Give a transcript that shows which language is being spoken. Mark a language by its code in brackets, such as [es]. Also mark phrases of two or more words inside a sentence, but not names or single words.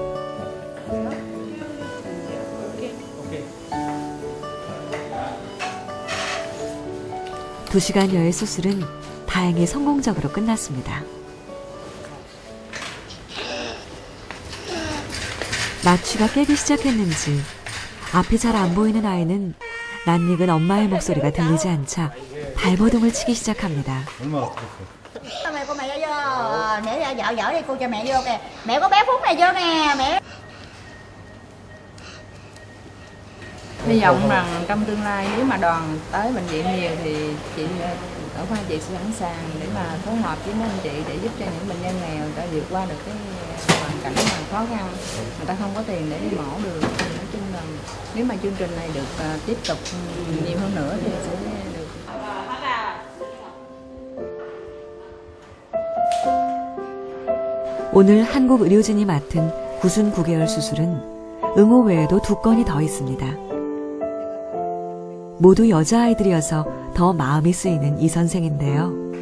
[ko] 두 시간여의 수술은 다행히 성공적으로 끝났습니다. 마취가 깨기 시작했는지 앞이 잘 안 보이는 아이는 낯익은 엄마의 목소리가 들리지 않자 발버둥을 치기 시작합니다. 얼마나 아팠어? [vi] Mẹ cô mẹ vô, để dạo dở đi cô cho mẹ vô kìa. Mẹ có bé Phúc này vô nè, mẹ. Hy vọng rằng trong tương lai nếu mà đoàn tới bệnh viện nhiều thì chị ở khoa chị sẽ sẵn sàng để mà phối hợp với mấy anh chị để giúp cho những bệnh nhân nghèo người ta vượt qua được cái hoàn cảnh mà khó khăn, người ta không có tiền để đi mổ được. Nói chung là nếu mà chương trình này được tiếp tục nhiều hơn nữa thì sẽ được. [ko] 오늘 한국 의료진이 맡은 구순 9개월 수술은 응호 외에도 2건이 더 있습니다. 모두 여자아이들이어서 더 마음이 쓰이는 이 선생인데요.